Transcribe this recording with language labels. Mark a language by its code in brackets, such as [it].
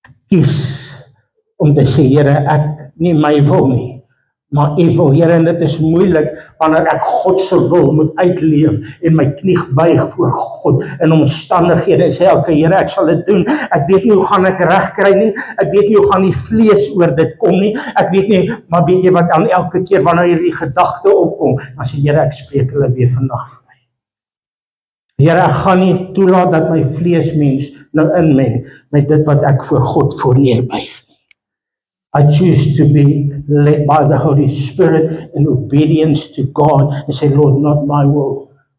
[af] Kies om te sê, Here, ek nie my wil nie, maar U wil, Here, en dit is moeilik wanneer ek God se wil moet uitleef en my knie buig voor God in omstandighede en sê, okay, Here, ek sal dit doen. Ek weet nie hoe gaan ek reg kry nie. Ek weet nie hoe gaan die vlees oor dit kom nie. Ek weet nie, maar weet jy wat, dan elke keer wanneer hierdie gedagte opkom, dan sê, Here, ek spreek hulle weer vandag vir my. Here, ek gaan nie toelaat dat my vleesmens nou inmeng met dit wat ek voor God voor neerbuig. [en] I choose to be led by the Holy Spirit in obedience to God and say, Lord, not my will.